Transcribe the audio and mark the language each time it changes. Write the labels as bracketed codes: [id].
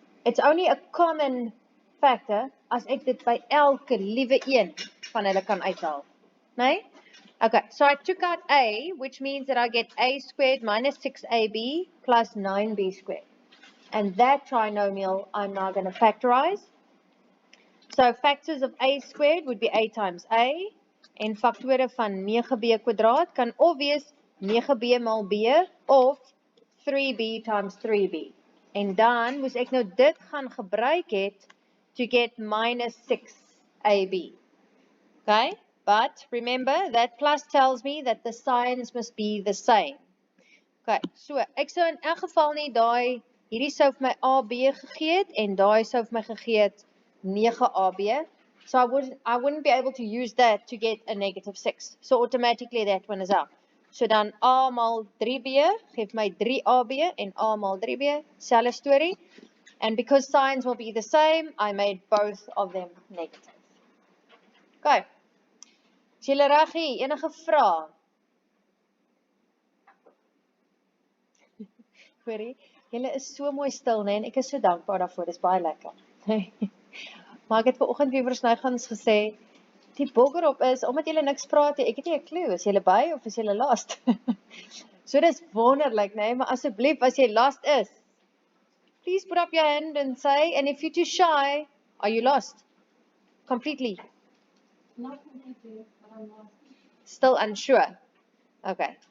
[en] It's only a common factor [af] as ek dit by elke liewe een van hulle kan uithaal. Nee? [en] Okay, so I took out a, which means that I get a squared minus 6ab plus 9b squared. And that trinomial I'm now going to factorize. So factors of a squared would be a times a. [af] En faktore van 9b kwadraat kan of wees 9b mal b of 3b times 3b. En dan moes ek nou dit gaan gebruik het [en] to get minus 6ab. Okay? But remember, that plus tells me that the signs must be the same. [af] Okay, so ek sou in elk geval nie daai, hierdie sou vir my AB gegee het en daai sou vir my gegee het 9AB. [en] So I wouldn't be able to use that to get a negative 6. So automatically that one is out. [af] So dan A mal 3B geef my 3AB en A mal 3B, selfe storie. [en] And because signs will be the same, I made both of them negative. [af] Okay. Is julle reg hier? Enige vrae? Hoorie, julle is so mooi stil, né? En ek is so dankbaar daarvoor. Dis baie lekker. Maar ek het vanoggend weer vir Snygans gesê, die boggerop is omdat julle niks praat nie. Ek het nie 'n klou. Is julle by of is julle lost? So dis wonderlik, né? Maar asseblief as jy lost is, [en] please put up your hand and say, and if you're too shy, are you lost? Completely. Not completely, but I'm lost. Still unsure. Okay.